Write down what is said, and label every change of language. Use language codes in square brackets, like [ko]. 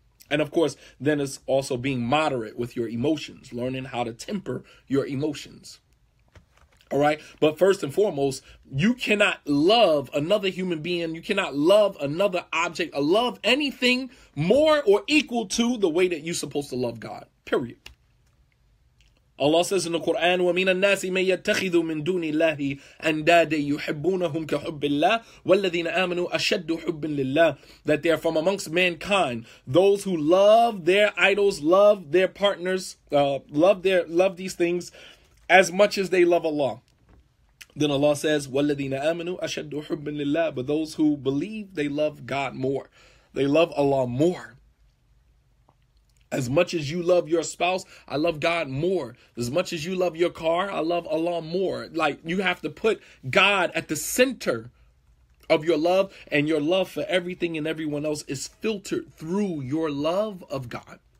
[en] And of course, then it's also being moderate with your emotions, learning how to temper your emotions. All right. But first and foremost, you cannot love another human being. You cannot love another object or love anything more or equal to the way that you're supposed to love God. Period. Allah says in the Quran, [ar] وَمِنَ النَّاسِ مَن يَتَّخِذُ مِن دُونِ اللَّهِ أَنْدَادًا يُحِبُّونَهُم كَحُبِّ اللَّهِ وَالَّذِينَ آمَنُوا أَشَدُّ حُبًّا لِلَّهِ. [en] That they are from amongst mankind, those who love their idols, love their partners, love these things as much as they love Allah. Then Allah says, [ar] وَالَّذِينَ آمَنُوا أَشَدُّ حُبًّا لِلَّهِ. [en] But those who believe, they love God more. They love Allah more. As much as you love your spouse, I love God more. As much as you love your car, I love Allah more. Like, you have to put God at the center of your love, and your love for everything and everyone else is filtered through your love of God.